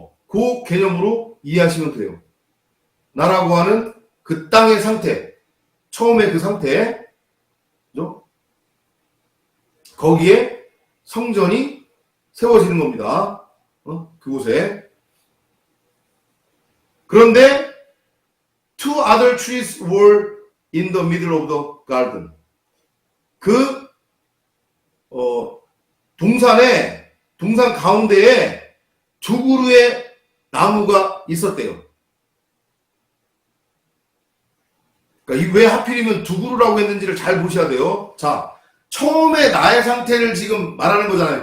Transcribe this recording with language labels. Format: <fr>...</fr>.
<ko>그 개념으로 이해하시면 돼요. 나라고 하는 그 땅의 상태, 처음에 그 상태, 그죠? 거기에 성전이 세워지는 겁니다. 그곳에.</ko> <en>그런데 two other trees were in the middle of the garden.</en> <ko>그 동산 가운데에 두 그루의 나무가 있었대요. 그러니까 왜 하필이면 두 그루라고 했는지를 잘 보셔야 돼요. 자, 처음에 나의 상태를 지금 말하는 거잖아요.</ko>